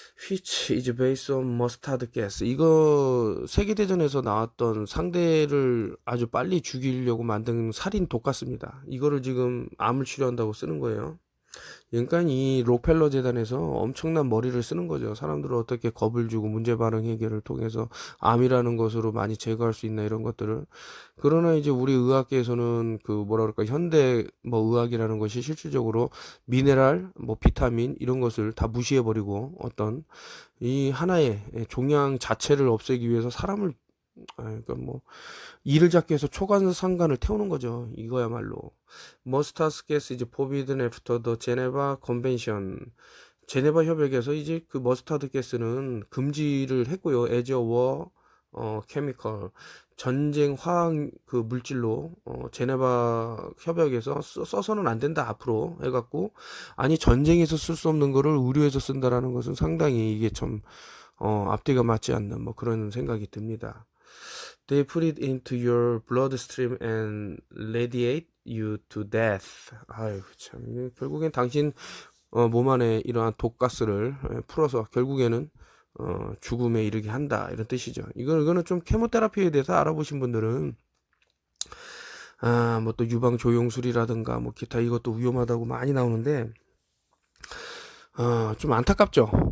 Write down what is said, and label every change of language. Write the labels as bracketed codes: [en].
[en] which is based on mustard gas. [ko] 이거 세계대전에서 나왔던 상대를 아주 빨리 죽이려고 만든 살인 독 같습니다. 이거를 지금 암을 치료한다고 쓰는 거예요. 그러니까 이 록펠러 재단에서 엄청난 머리를 쓰는 거죠. 사람들을 어떻게 겁을 주고 문제 반응 해결을 통해서 암이라는 것으로 많이 제거할 수 있나 이런 것들을. 그러나 이제 우리 의학계에서는 현대 의학이라는 것이 실질적으로 미네랄, 비타민 이런 것을 다 무시해 버리고 어떤 이 하나의 종양 자체를 없애기 위해서 사람을 이를 잡기 위해서 초간상간을 태우는 거죠. 이거야말로. [en] Mustard gas is forbidden after the Geneva Convention. [ko] 제네바 협약에서 이제 그 머스타드 가스는 금지를 했고요. [en] as a war chemical, [ko] 전쟁 화학 그 물질로 제네바 협약에서 써서는 안 된다 앞으로 해갖고, 아니 전쟁에서 쓸 수 없는 거를 의료에서 쓴다라는 것은 상당히 이게 참 앞뒤가 맞지 않는 뭐 그런 생각이 듭니다. [en] They put it into your bloodstream and radiate you to death. [ko] 아유 참, 결국엔 당신 몸 안에 이러한 독가스를 풀어서 결국에는 죽음에 이르게 한다, 이런 뜻이죠. 이거는 좀 케모테라피에 대해서 알아보신 분들은 뭐 또 유방 조영술이라든가 뭐 기타 이것도 위험하다고 많이 나오는데 좀 안타깝죠.